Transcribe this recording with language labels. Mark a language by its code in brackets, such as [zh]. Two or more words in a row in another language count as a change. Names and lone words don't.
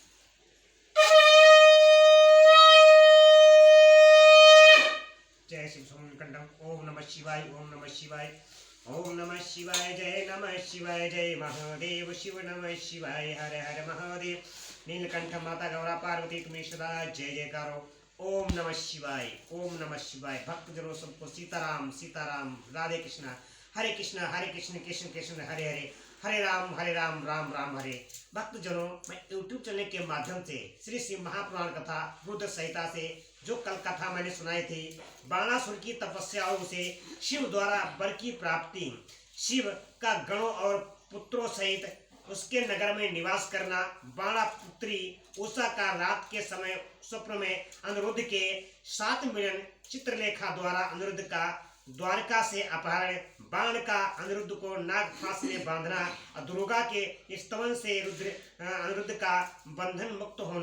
[hi] जय शिव सोमकंडम। ओम नमः शिवाय ओम नमः शिवाय ओम नमः शिवाय जय महादेव शिव नमः शिवाय। हर हर महादेव। नीलकंठ माता गौरा पार्वती तुम्हें सदा जय जयकारो। ओम नमः शिवाय ओम नमः शिवाय। भक्तजनों सबको सीताराम सीताराम राधे कृष्णा हरे कृष्ण कृष्ण कृष्ण हरे हरे हरे राम राम राम हरे। भक्तजनों मैं YouTube चैनल के माध्यम से श्री शिव महापुराण कथा रुद्र संहिता से जो कल कथा मैंने सुनाई थी बाणासुर की तपस्याओं से शिव द्वारा वर की प्राप्ति शिव का गणों और पुत्रों सहित उसके नगर में निवास करना बाणा पुत्री उषा का रात के समय स्वप्न में अनिरुद्ध के 7 मिलियन चित्रलेखा द्वारा अनिरुद्ध का द्वारका से अपहरण बाण का अनिरुद्ध को नाग फांस में बांधना और दुर्गा के स्तवन से अनिरुद्ध का बंधन मुक्त होना।